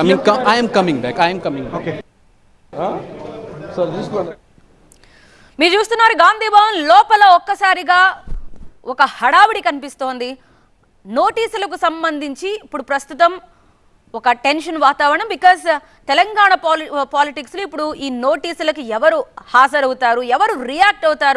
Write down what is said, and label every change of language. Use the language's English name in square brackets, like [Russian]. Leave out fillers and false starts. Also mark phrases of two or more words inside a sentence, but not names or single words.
[English] I am coming back. Okay. Sir, just go ahead. [Telugu] మీరు చూస్తున్నారు గాంధీ భవన్ లోపల ఒక్కసారిగా ఒక హడావిడి కనిపిస్తోంది. నోటీసులకు సంబంధించి ఇప్పుడు ప్రస్తుతం ఒక టెన్షన్ వాతావరణం. బికాజ్ తెలంగాణ పాలిటిక్స్లో ఇప్పుడు ఈ నోటీసులకి ఎవరు హాజరవుతారు, ఎవరు రియాక్ట్ అవుతారు?